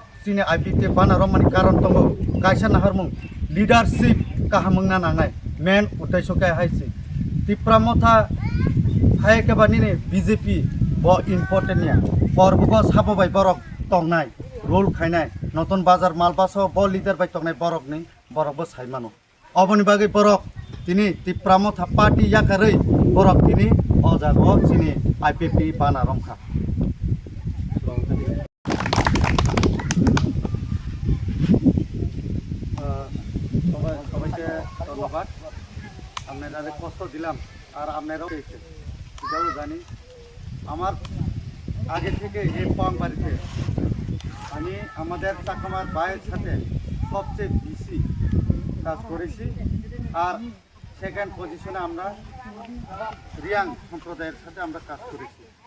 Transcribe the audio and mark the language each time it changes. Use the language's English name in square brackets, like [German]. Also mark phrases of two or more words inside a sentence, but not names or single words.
[Kok Borok] चिनी IPFT बाना रमानि कारण दङ कायसा नाहारमुं लिडारशिप काहामुंना नांनाय मेन उद्देश्य काय हायसि तिप्रामथा हायकेबानि बीजेपी ब इम्पोर्टेन्ट या बरबुको साबोबाय बरक तंनाय रोल खायनाय नतन बाजार मालबासो ब लिडार बाय तंनाय बरकनि बरकबो सायमानो अबनि बागै बरक तिनी तिप्रामथा पार्टी याकरै बरक तिनी अजागाव चिनी IPFT बाना रंखा [Bangla] সবাইকে ধন্যবাদ আপনাদের কষ্ট দিলাম আর আপনারাও এটাও জানি আমার আগে থেকে এই পওয়াংবাড়িতে আমি আমাদের চাকমার ভাইয়ের সাথে সবচেয়ে বেশি কাজ করেছি আর [English] second position [Bangla] আমরা রিয়াং সম্প্রদায়ের সাথে আমরা কাজ করেছি